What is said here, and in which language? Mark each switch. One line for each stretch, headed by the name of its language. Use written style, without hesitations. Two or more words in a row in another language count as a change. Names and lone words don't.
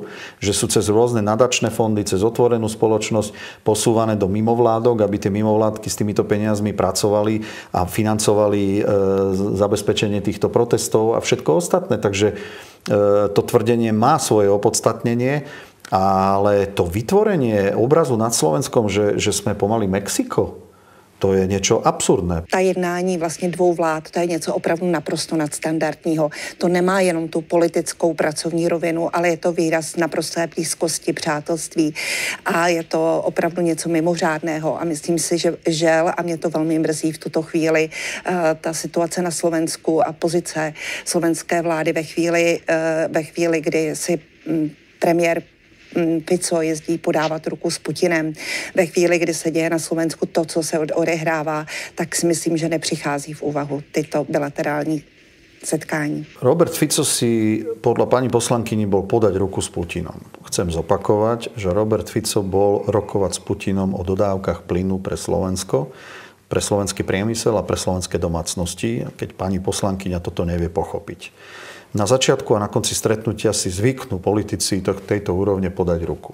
Slovak: Že sú cez rôzne nadačné fondy, cez otvorenú spoločnosť posúvané do mimovládok, aby tie mimovládky s týmito peniazmi pracovali a financovali zabezpečenie týchto protestov a všetko ostatné. Takže to tvrdenie má svoje opodstatnenie, ale to vytvorenie obrazu nad Slovenskom, že sme pomaly Mexiko,
Czech: to je něco absurdné. Ta jednání vlastně dvou vlád, to je něco opravdu naprosto nadstandardního. To nemá jenom tu politickou pracovní rovinu, ale je to výraz naprosté blízkosti, přátelství a je to opravdu něco mimořádného. A myslím si, že žel, a mě to velmi mrzí v tuto chvíli, ta situace na Slovensku a pozice slovenské vlády ve chvíli, kdy si premiér Fico jezdí podávat ruku s Putinem. Ve chvíli, kdy se děje na Slovensku to, co se odehrává, tak si myslím, že nepřichází v úvahu tyto bilaterální setkání.
Slovak: Robert Fico si podľa pani poslankyni bol podať ruku s Putinom. Chcem zopakovať, že Robert Fico bol rokovať s Putinom o dodávkach plynu pre Slovensko, pre slovenský priemysel a pre slovenské domácnosti, keď pani poslankyňa toto nevie pochopiť. Na začiatku a na konci stretnutia si zvyknú politici tejto úrovne podať ruku.